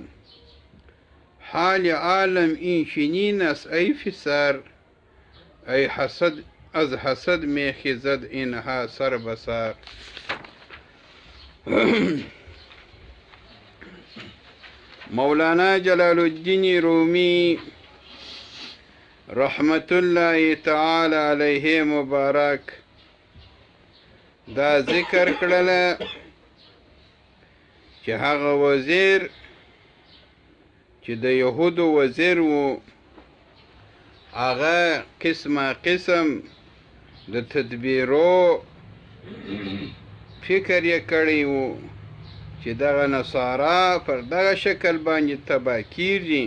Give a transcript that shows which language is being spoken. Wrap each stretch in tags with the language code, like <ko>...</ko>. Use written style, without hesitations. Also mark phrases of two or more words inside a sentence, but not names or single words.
<fa>حال عالم این چنین است ای پسر، ای حسد از حسد می خیزد اینها سر به سر.</fa> <ps>مولانا جلال الدین رومی</ps> <ar>رحمت الله تعالی علیه</ar> <ps>مبارک دا ذکر کړل چې هغه وزیر چې د یهودو وزیر و، هغه قسمه قسم د تدبیرو فکر یې کړی و چې دغه نصارا پر دغه شکل باندې تباه کیږي.</ps>